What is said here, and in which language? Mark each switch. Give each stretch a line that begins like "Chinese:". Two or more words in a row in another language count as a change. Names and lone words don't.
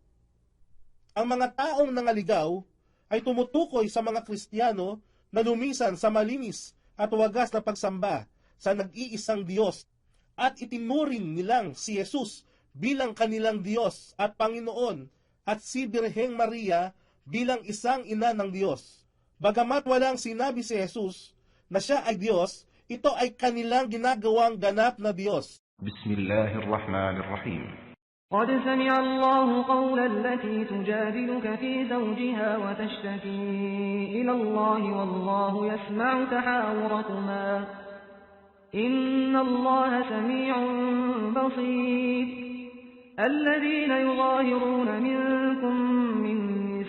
Filipino: Ang mga taong nangaligaw ay tumutukoy sa mga Kristiyano na lumisan sa malinis at wagas na pagsamba sa nag-iisang Diyos at itinuring nilang si Jesus bilang kanilang Diyos at Panginoon at si Birheng Maria bilang isang ina ng Diyos. Bagamat walang sinabi si Jesus na siya ay Diyos, ito ay kanilang ginagawang ganap na Diyos.
Arabic: بسم الله الرحمن الرحيم. قد سمع الله قول التي تجادلك في زوجها وتشتكي إلى الله والله يسمع تحاوركما إن الله سميع بصير الذين يظاهرون منكم من